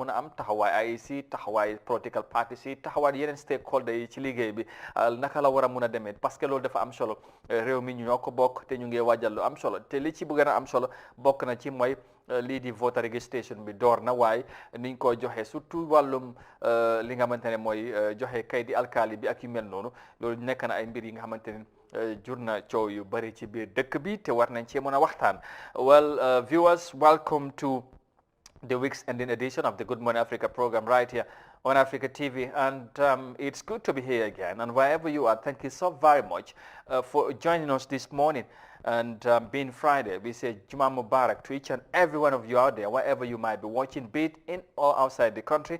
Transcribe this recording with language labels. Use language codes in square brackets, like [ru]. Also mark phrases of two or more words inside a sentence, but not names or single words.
[wo] mun a am taxawaay IEC taxawaay [en] political parties [wo] yi taxawaay yeneen stakeholder yi ci liggéey bi naka la war a mun a demee [fr] parce que [wo] loolu dafa am solo réew mi ñoo ko bokk te ñu ngi waajal lu am solo te li ci bëgg a am solo bokk na ci mooy lii di [en] voter registration [wo] bi door na waaye niñ ko joxe surtout wàllum li nga xamante ne mooy joxe kay di alkaali bi ak yu mel noonu loolu nekk na ay mbir yi nga xamante ne jur na coow yu bëri ci biir dëkk bi te war nañ cee mën a waxtaan. [en] Well, viewers, welcome to the week's ending edition of the Good Morning Africa program right here on Africa TV, and it's good to be here again. And wherever you are, thank you so very much for joining us this morning. And being Friday, we say Juma Mubarak to each and every one of you out there, wherever you might be watching, be it in or outside the country.